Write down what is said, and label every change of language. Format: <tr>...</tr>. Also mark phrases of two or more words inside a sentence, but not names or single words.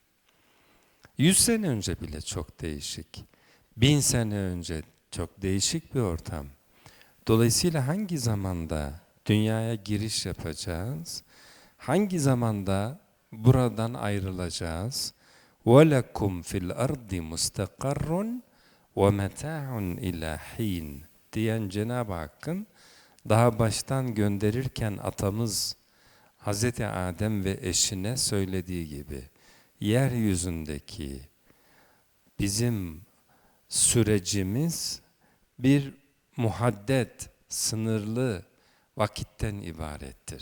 <tr>100 sene önce bile çok değişik. 1000 sene önce çok değişik bir ortam. Dolayısıyla hangi zamanda dünyaya giriş yapacağız? Hangi zamanda buradan ayrılacağız?</tr> <ar>وَلَكُمْ فِي الْأَرْضِ مُسْتَقَرٌ وَمَتَاعٌ إِلَى حِينٍ</ar> <tr>diyen Cenab-ı Hakk'ın daha baştan gönderirken atamız Hazreti Adem ve eşine söylediği gibi, yeryüzündeki bizim sürecimiz bir muhaddet, sınırlı vakitten ibarettir.</tr>